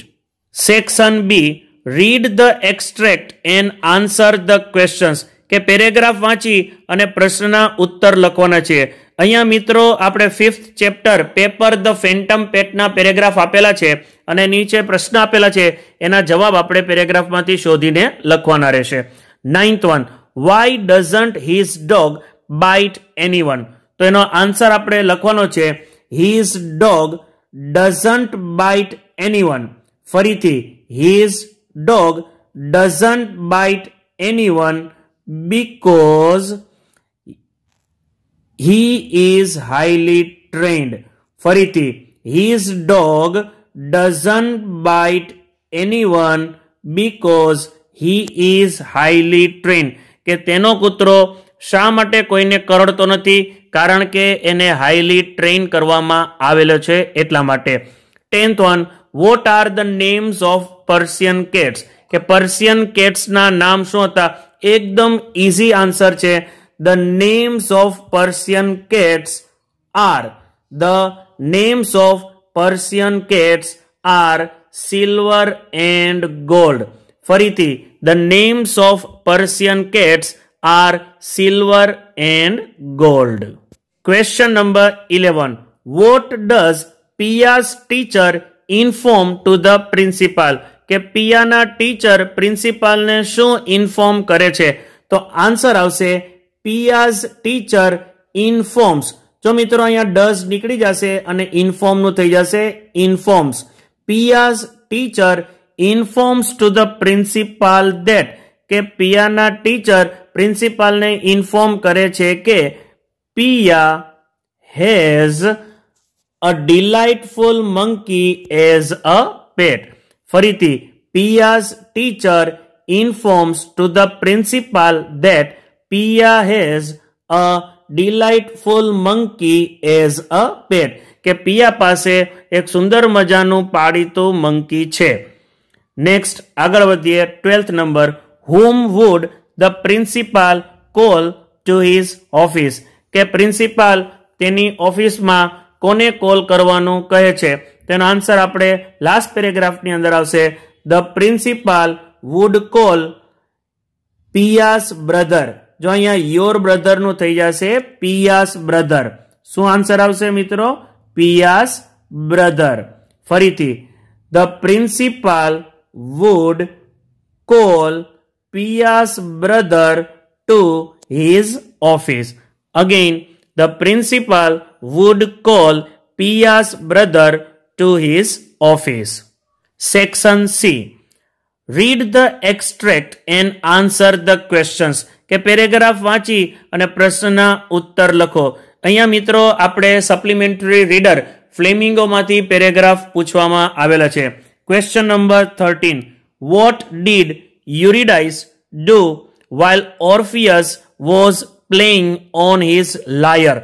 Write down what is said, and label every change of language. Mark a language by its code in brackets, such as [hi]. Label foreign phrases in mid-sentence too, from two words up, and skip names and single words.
[en] Section B, read the extract and answer the questions, [gu] કે પેરેગ્રાફ વાંચી અને પ્રશ્નના ઉત્તર લખવાના છે। અહીંયા મિત્રો આપણે 5th ચેપ્ટર પેપર ધ ફેન્ટમ પેટના પેરેગ્રાફ આપેલા છે અને નીચે પ્રશ્ન આપેલા છે, એના જવાબ આપણે પેરેગ્રાફમાંથી શોધીને લખવાના રહેશે. [en] 9th one, why doesn't his dog bite anyone? [gu] તો એનો આન્સર આપણે લખવાનો છે [en] his dog doesn't bite anyone. [gu] ફરીથી [en] his dog doesn't bite anyone because he is highly trained. [gu] ફરીથી [en] his dog doesn't bite anyone because he is highly trained. [gu] કે તેનો કૂતરો શા માટે કોઈને કરડતો નથી? કારણ કે એને [en] highly train [gu] કરવામાં આવેલો છે એટલા માટે. [en] 10th one, what are the names of Persian cats? [gu] કે પર્શિયન કેટ્સના નામ શું હતા? એકદમ [en] easy answer [gu] છે. [en] The names of Persian cats are silver and gold. [gu] ફરીથી [en] the names of Persian cats are silver and gold. Question number 11. What does Pia's teacher inform to the principal? [gu] કે પિયાના ટીચર પ્રિન્સિપાલને શું ઇન્ફોર્મ કરે છે? તો આન્સર આવશે [en] Pia's teacher informs. [gu] જો મિત્રો અહીંયા does નીકળી જશે અને inform નું થઈ જશે informs. [en] Pia's teacher informs to the principal that, [gu] કે પિયાના ટીચર પ્રિન્સિપાલને ઇન્ફોર્મ કરે છે કે [en] Pia has a delightful monkey as a pet. [gu] ફરીથી [en] Pia's teacher informs to the principal that Pia has a delightful monkey as a pet. [gu] કે પિયા પાસે એક સુંદર મજાનું પાળીતું મંકી છે. નેક્સ્ટ આગળ વધીએ. 12th નંબર, [en] whom would the principal call to his office? [gu] કે પ્રિન્સિપાલ તેની ઓફિસમાં કોને કોલ કરવાનું કહે છે? તેનો આન્સર આપણે લાસ્ટ પેરેગ્રાફની અંદર આવશે. [en] The principal would call Pia's brother. [gu] જો અહીંયા [en] your brother [gu] નું થઈ જશે [en] Pia's brother. [gu] શું આન્સર આવશે મિત્રો? [en] Pia's brother. [gu] ફરીથી [en] the principal would call Pia's brother to his office. Again, the principal would call Pia's brother to his office. Section C. Read the extract and answer the questions. [gu] કે પેરેગ્રાફ વાંચી અને પ્રશ્નના ઉત્તર લખો. અહીંયા મિત્રો આપણે [en] supplementary reader [gu] ફ્લેમિંગોમાંથી પેરેગ્રાફ પૂછવામાં આવેલા છે. [en] Question number 13. What did Eurydice do while Orpheus was playing on his lyre?